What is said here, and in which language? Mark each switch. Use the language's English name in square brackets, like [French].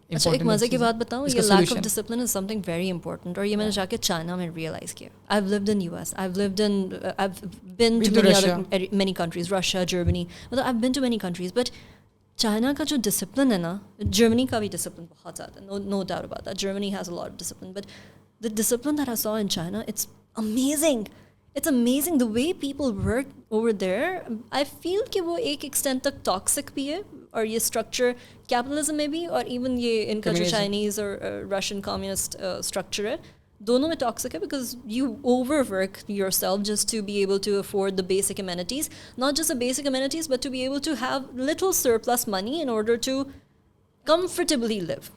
[Urdu] اچھا ایک مزے کی بات بتاؤں, یہ [English] Lack of discipline is something very important. [Urdu] اور یہ میں نے جا کے چائنا میں ریئلائز کیا. [English] I have lived in US, I've been to many countries, Russia, Germany, مطلب I've been to many countries, but [Urdu] China کا جو ڈسپلن ہے نا, جرمنی کا بھی ڈسپلن بہت زیادہ ہے, [English] no doubt about that. Germany has a lot of discipline, but the discipline that I saw in China, it's amazing. It's amazing the way people work over there. I feel [Urdu] کہ وہ ایک extent تک toxic بھی ہے, اور یہ structure capitalism میں بھی, اور ایون یہ ان کا جو چائنیز اور رشین کمیونسٹ اسٹرکچر ہے, دونوں میں ٹاکسک ہے. [English] Because you overwork yourself just to be able to afford the basic amenities, not just the basic amenities but to be able to have little surplus money in order to comfortably live.